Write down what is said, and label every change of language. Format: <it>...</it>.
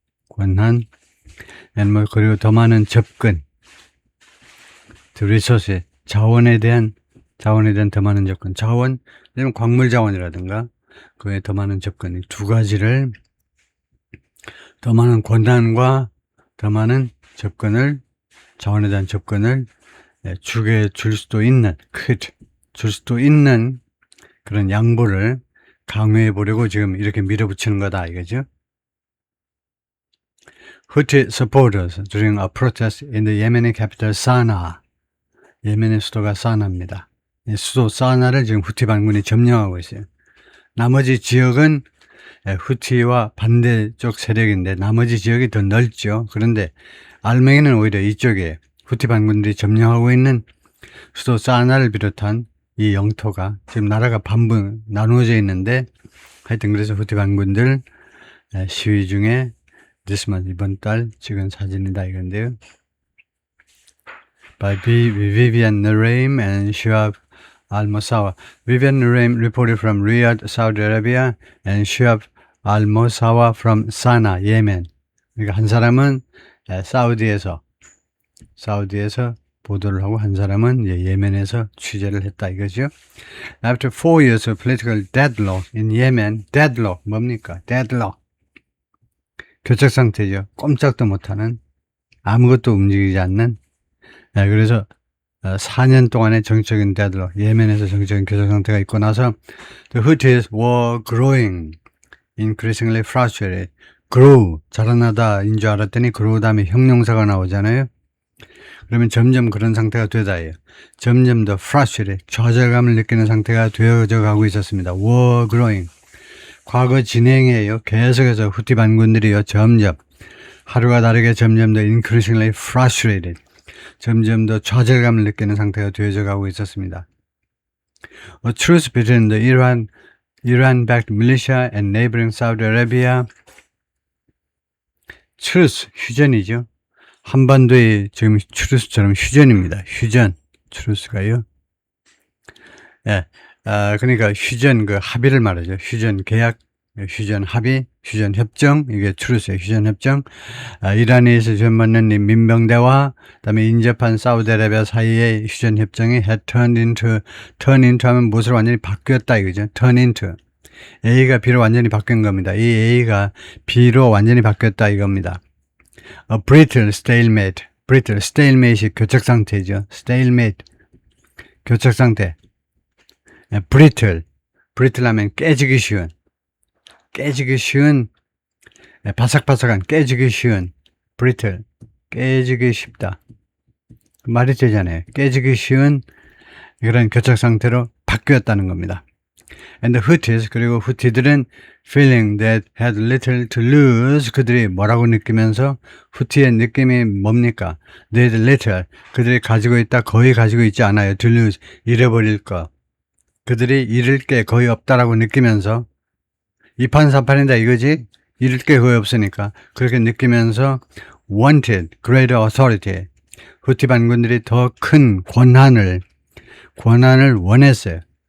<ko>권한, 그리고 더 많은 접근, resource, 자원에 대한 더 많은 접근, 자원, 광물 자원이라든가, 그에 더 많은 접근, 두 가지를, 더 많은 권한과 더 많은 접근을, 자원에 대한 접근을 줄 수도 있는 그런 양보를 강요해 보려고 지금 이렇게 밀어붙이는 거다, 이거죠.</ko> <en>Houthi supporters during a protest in the Yemeni capital Sana'a.</en> <ko>예멘의 수도가 사나입니다. 수도 사나를 지금 후티 반군이 점령하고 있어요. 나머지 지역은 후티와 반대쪽 세력인데 나머지 지역이 더 넓죠. 그런데 알맹이는 오히려 이쪽에 후티 반군들이 점령하고 있는 수도 사나를 비롯한 이 영토가 지금 나라가 나누어져 있는데 하여튼 그래서 후티 반군들 시위 중에 이번 달 찍은 사진이다 이건데요.</ko> <en>By Vivian Nareem and Shuab Al-Mosawa. Vivian Nareem reported from Riyadh, Saudi Arabia, and Shuab Al-Mosawa from Sana'a, Yemen.</en> <ko>그러니까 한 사람은 사우디에서 보도를 하고 한 사람은 예멘에서 취재를 했다 이거죠.</ko> <en>After 4 years of political deadlock in Yemen, deadlock</en> <ko>뭡니까?</ko> <en>deadlock.</en> <ko>교착 상태죠. 꼼짝도 못하는, 아무것도 움직이지 않는. 그래서 4년 동안의 정적인 deadlock, 예멘에서 정적인 교착 상태가 있고 나서</ko> <en>the Houthis were growing, increasingly frustrated.</en> <ko>grow, 자라나다인 줄 알았더니 grow 다음에 형용사가 나오잖아요. 그러면 점점 그런 상태가 되다예요. 점점 더 frustrated, 좌절감을 느끼는 상태가 되어져 가고 있었습니다.</ko> <en>were growing.</en> <ko>과거 진행이에요. 계속해서 후티 반군들이요. 점점 하루가 다르게 점점 더</ko> <en>increasingly frustrated,</en> <ko>점점 더 좌절감을 느끼는 상태가 되어져 가고 있었습니다.</ko> <en>A truce between the Iran-backed militia and neighboring Saudi Arabia.</en> <ko>truce, 휴전이죠. 한반도의 지금 truce처럼 휴전입니다. 휴전, truce가요. 예, 그러니까 휴전 그 합의를 말하죠. 휴전 계약, 휴전 합의, 휴전 협정, 이게 truce의 휴전 협정. 이란에서 지원받는 이 민병대와 그다음에 인접한 사우디아라비아 사이의 휴전 협정이</ko> <en>had turn into</en> <ko>하면 무엇으로 완전히 바뀌었다 이거죠.</ko> <en>turn into.</en> <ko>A가 B로 완전히 바뀐 겁니다. 이 A가 B로 완전히 바뀌었다 이겁니다.</ko> <en>A brittle stalemate. brittle, stalemate이</en> <ko>교착 상태죠. stalemate, 교착 상태. brittle, brittle 하면 깨지기 쉬운, 바삭바삭한, 깨지기 쉬운, brittle, 깨지기 쉽다. 말이 되잖아요. 깨지기 쉬운 그런 교착 상태로 바뀌었다는 겁니다.</ko> <en>And the Houthis,</en> <ko>그리고 후티들은</ko> <en>feeling that had little to lose,</en> <ko>그들이 뭐라고 느끼면서, 후티의 느낌이 뭡니까?</ko> <en>They had little,</en> <ko>그들이 가지고 있다, 거의 가지고 있지 않아요.</ko> <en>to lose,</en> <ko>잃어버릴 거. 그들이 잃을 게 거의 없다라고 느끼면서, 이판사판이다 이거지? 잃을 게 거의 없으니까. 그렇게 느끼면서</ko> <en>wanted greater authority,</en> <ko>후티 반군들이 더 큰 권한을 원했어요.</ko>